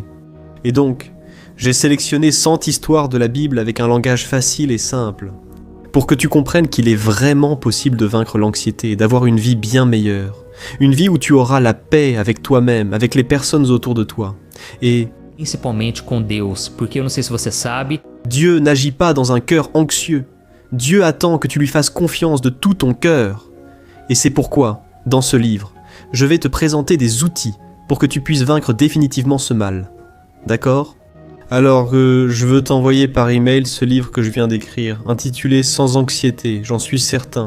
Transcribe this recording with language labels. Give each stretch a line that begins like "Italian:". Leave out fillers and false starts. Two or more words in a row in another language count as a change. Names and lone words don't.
French: Et donc, j'ai sélectionné 100 histoires de la Bible avec un langage facile et simple, pour que tu comprennes qu'il est vraiment possible de vaincre l'anxiété et d'avoir une vie bien meilleure, Une vie où tu auras la paix avec toi-même, avec les personnes autour de toi. Et
Portuguese: Principalmente com Deus, porque eu não sei se você sabe,
French: Dieu n'agit pas dans un cœur anxieux. Dieu attend que tu lui fasses confiance de tout ton cœur. Et c'est pourquoi, dans ce livre, je vais te présenter des outils pour que tu puisses vaincre définitivement ce mal. D'accord ? Alors, je veux t'envoyer par email ce livre que je viens d'écrire, intitulé « Sans anxiété », j'en suis certain.